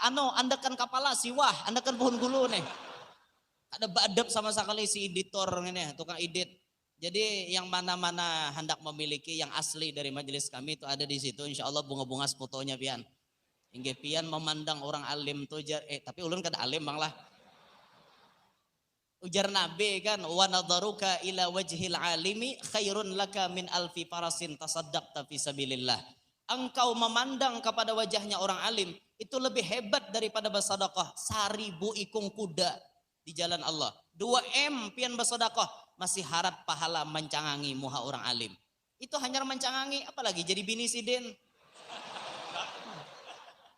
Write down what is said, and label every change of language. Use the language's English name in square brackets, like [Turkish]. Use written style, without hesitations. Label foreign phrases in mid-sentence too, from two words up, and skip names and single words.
[Banjar] Andakan kepala siwah, andakan pohon gulu nih. Ada badab sama sekali si editor ini, tukang edit. Jadi yang mana-mana hendak memiliki yang asli dari majelis kami itu ada di situ. [Arabic] إن شاء الله [Banjar] bunga-bunga fotonya pian. Hingga pian memandang orang alim tuh, tapi ulun kada alim bang lah. Ujar Nabi kan, [Arabic] ونظرك إلى وجه العالم خير لك من ألف فرس تصدقت في سبيل الله. [Banjar] Engkau memandang kepada wajahnya orang alim itu lebih hebat daripada bersedekah 1000 ikung kuda di jalan Allah. 2M pian bersedekah masih harap pahala mencangangi muha orang alim. Itu hanya mencangangi, apalagi jadi bini sidin.